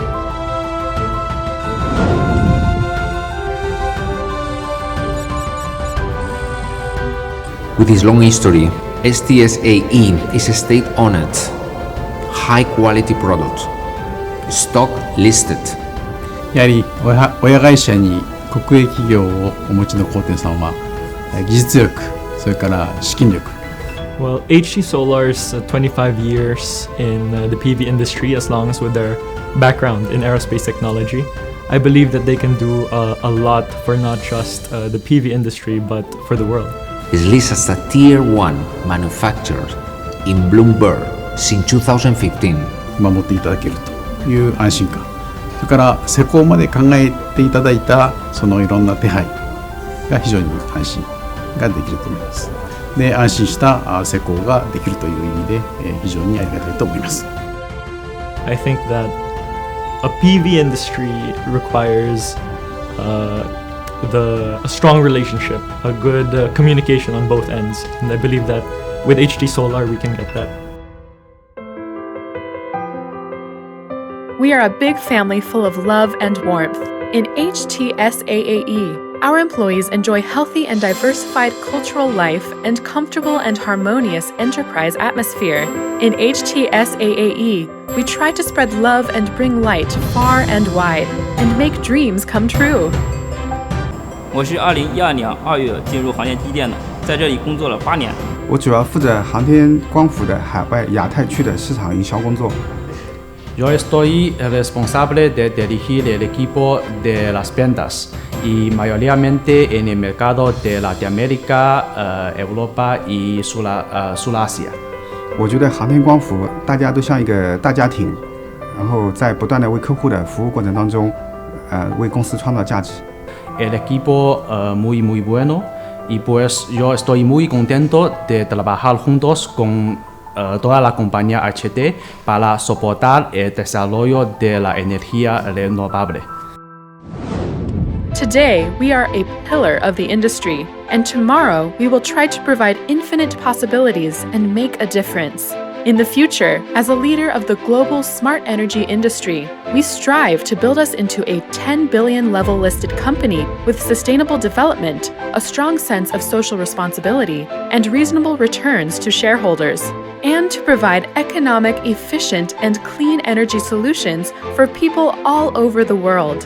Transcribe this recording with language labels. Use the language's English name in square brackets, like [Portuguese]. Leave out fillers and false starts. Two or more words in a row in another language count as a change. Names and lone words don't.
[English] With its long history, HT-SAAE is a state-owned, high-quality product, stock listed. [Japanese] やはり親会社に国営企業をお持ちの工店さんは技術力、それから資金力。 [English] Well, HT Solar's 25 years in the PV industry, as long as with their background in aerospace technology, I believe that they can do a lot for not just the PV industry, but for the world. Is listed as a Tier 1 manufacturer in Bloomberg since 2015. [Japanese] 守っていただけるという安心感。それから施工まで考えていただいたそのいろんな手配が非常に安心ができると思います。で、安心した施工ができるという意味で非常にありがたいと思います。 [English] I think that a PV industry requires a strong relationship, a good communication on both ends, and I believe that with HT Solar we can get that. We are a big family full of love and warmth. In HT-SAAE, our employees enjoy healthy and diversified cultural life and comfortable and harmonious enterprise atmosphere. In HT-SAAE, we try to spread love and bring light far and wide and make dreams come true. [Chinese] 我是2012年2月进入航天机电的，在这里工作了8年。我主要负责航天光伏的海外亚太区的市场营销工作。 [Spanish] Yo estoy responsable de dirigir el equipo de las ventas y mayoritariamente en el mercado de Latinoamérica, Europa y Surasia. [Chinese] 我觉得航天光伏大家都像一个大家庭，然后在不断的为客户的服务过程当中，为公司创造价值。 [Spanish] El equipo muy bueno y pues yo estoy muy contento de trabajar juntos con toda la compañía HT para soportar el desarrollo de la energía renovable. [English] Today, we are a pillar of the industry, and tomorrow we will try to provide infinite possibilities and make a difference. In the future, as a leader of the global smart energy industry, we strive to build us into a 10 billion level listed company with sustainable development, a strong sense of social responsibility, and reasonable returns to shareholders, and to provide economic, efficient, and clean energy solutions for people all over the world.